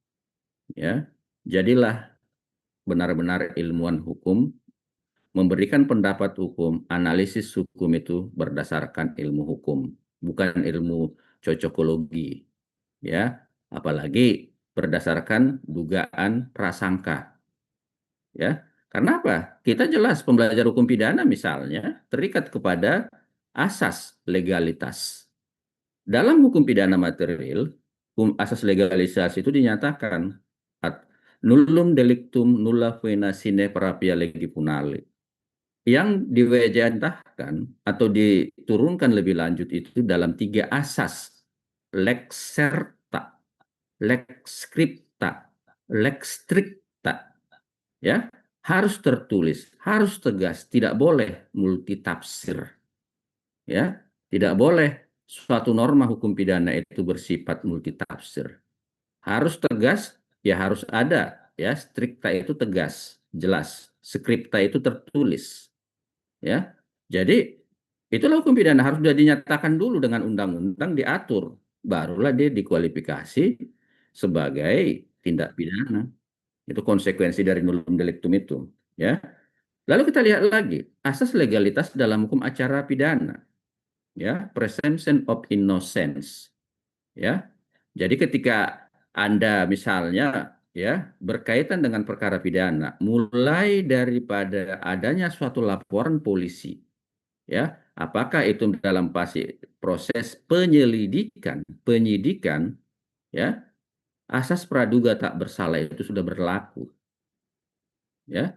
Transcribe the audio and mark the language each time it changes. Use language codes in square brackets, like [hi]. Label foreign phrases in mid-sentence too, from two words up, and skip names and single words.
[id] Ya, jadilah benar-benar ilmuwan hukum, memberikan pendapat hukum, analisis hukum itu berdasarkan ilmu hukum, bukan ilmu cocokologi, ya, apalagi berdasarkan dugaan prasangka, ya. Karena apa? Kita jelas pembelajar hukum pidana misalnya terikat kepada asas legalitas. Dalam hukum pidana material, asas legalisasi itu dinyatakan [la] nullum delictum nulla pena sine parapia legi punale. [id] Yang diwejantahkan atau diturunkan lebih lanjut itu dalam 3 asas. [la] Lex serta, lex scripta, lex stricta. [id] Ya, harus tertulis, harus tegas, tidak boleh multitafsir. Ya, tidak boleh suatu norma hukum pidana itu bersifat multitafsir. Harus tegas, ya harus ada, ya, stricta itu tegas, jelas, scripta itu tertulis, ya. Jadi itulah hukum pidana harus sudah dinyatakan dulu dengan undang-undang diatur, barulah dia dikualifikasi sebagai tindak pidana. Itu konsekuensi dari [la] nullum delictum [id] itu, ya. Lalu kita lihat lagi asas legalitas dalam hukum acara pidana, ya, [en] presumption of innocence, [id] ya. Jadi ketika Anda misalnya ya berkaitan dengan perkara pidana, mulai daripada adanya suatu laporan polisi, ya, apakah itu dalam proses penyelidikan, penyidikan, ya, asas praduga tak bersalah itu sudah berlaku, ya.